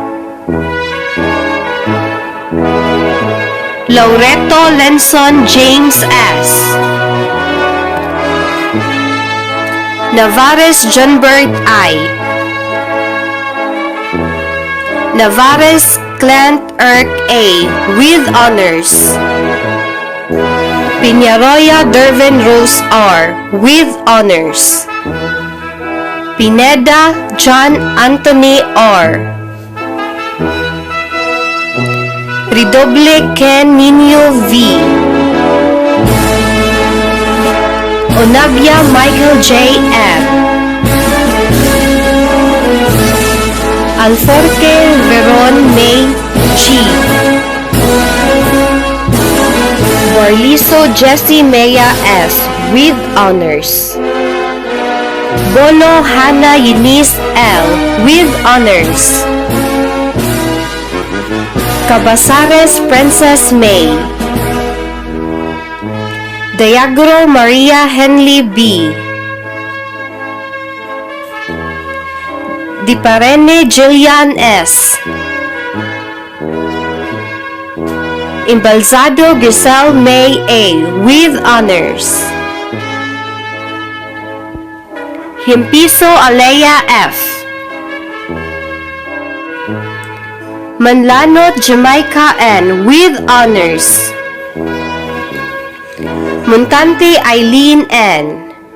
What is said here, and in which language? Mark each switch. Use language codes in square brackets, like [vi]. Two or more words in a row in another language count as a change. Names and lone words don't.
[en] Laureto Lenson James S. Navares Johnbert I. Navares Clint Erk A. with honors. Piñaroya Dervin Rose R. with honors. Pineda John Anthony R. Ridoble Ken Nino V. Onabia Michael J. M. Alforque Veron May G. Borliso Jessie Mea S. with honors. Bono Hannah Eunice L. with honors. Cabasares Princess May. Diagro Maria Henley B. Di Parene Jillian S. Imbalzado Giselle May A. with honors. Himpiso Alea F. Manlanot Jamaica N with honors. Montante Eileen N.